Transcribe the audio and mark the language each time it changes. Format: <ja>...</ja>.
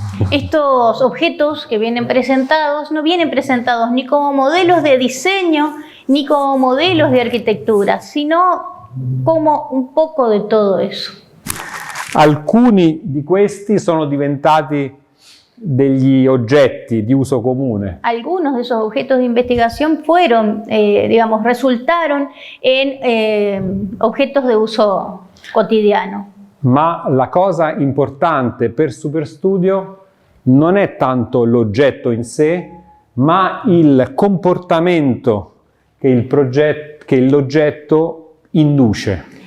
<es>Estos objetos que vienen presentados no vienen presentados ni como modelos de diseño ni como modelos de arquitectura, sino como un poco de todo eso.</es> <it>Alcuni di questi sono diventati degli oggetti di uso comune.</it> <es>Algunos de esos objetos de investigación fueron, resultaron en objetos de uso cotidiano.</es> <it>Ma la cosa importante per Superstudio non è tanto l'oggetto in sé, ma il comportamento che l'oggetto induce.</it>